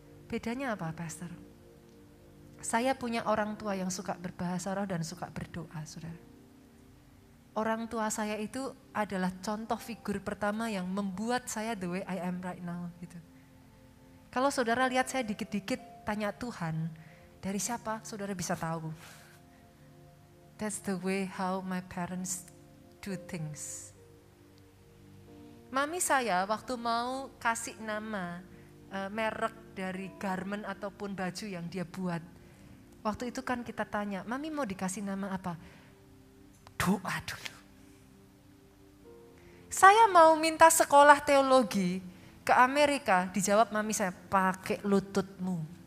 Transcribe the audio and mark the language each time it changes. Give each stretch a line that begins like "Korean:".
Indonesian: Bedanya apa, Pastor? Saya punya orang tua yang suka berbahasa roh dan suka berdoa, saudara. Orang tua saya itu adalah contoh figur pertama yang membuat saya
English: the way I am right now
Indonesian: gitu. Kalau saudara lihat saya dikit-dikit tanya Tuhan, dari siapa? Saudara bisa tahu.
English: That's the way how my parents do things.
Indonesian: Mami saya waktu mau kasih nama merek dari garment ataupun baju yang dia buat. Waktu itu kan kita tanya, Mami mau dikasih nama apa? Doa dulu. Saya mau minta sekolah teologi ke Amerika, dijawab mami saya, pakai lututmu.